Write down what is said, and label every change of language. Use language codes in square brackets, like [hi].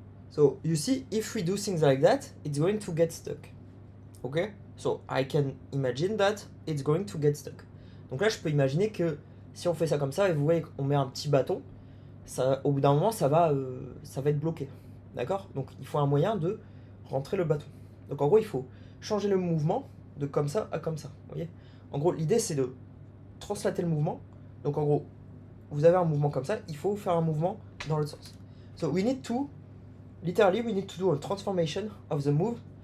[en] so you see, if we do things like that, it's going to get stuck. Okay, so I can imagine that it's going to get stuck. [fr] Donc là je peux imaginer que si on fait ça comme ça, et vous voyez qu'on met un petit bâton, ça, au bout d'un moment ça va être bloqué. D'accord? Donc il faut un moyen de rentrer le bâton. Donc en gros il faut changer le mouvement de comme ça à comme ça. Vous voyez? En gros l'idée c'est de translater le mouvement. Donc en gros vous avez un mouvement comme ça, il faut faire un mouvement dans l'autre sens. [en] So we need to, literally we need to do a transformation of the move.